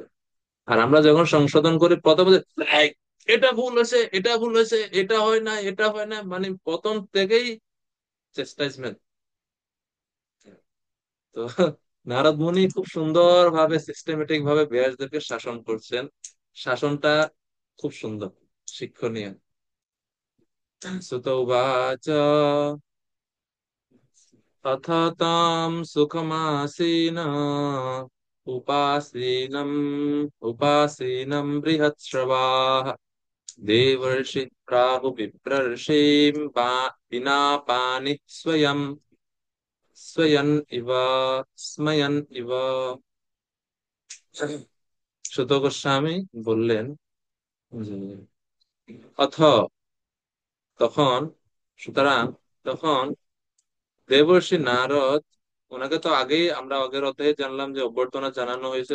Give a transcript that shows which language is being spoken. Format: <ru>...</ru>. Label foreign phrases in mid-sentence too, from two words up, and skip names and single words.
<bn>আর আমরা যখন সংশোধন করি প্রথমে, "এই, এটা ভুল হয়েছে, এটা ভুল হয়েছে, এটা হয় না, এটা হয় না", মানে প্রথম থেকেই চেস্টাইজমেন্ট। তো নারদ মুনি খুব সুন্দর ভাবে, সিস্টেমেটিক ভাবে ব্যাসদেবকে শাসন করছেন। শাসনটা খুব সুন্দর, শিক্ষণীয়।</bn> <sa>সুত উবাচ अथ तां सुखमासीन उपासीनम् उपासीनं बृहत्श्रवाः देवर्षि प्राहुविप्रर्षिं पिनापानिः स्वयन् इव स्मयन् इव।</sa> <bn>সুত গোস্বামী বললেন যে, অথ, তখন, সুতরাং, তখন দেবর্ষি নারদ, ওনাকে তো আগেই আমরা আগের অধ্যায়ে জানলাম যে অভ্যর্থনা জানানো হয়েছে।</bn>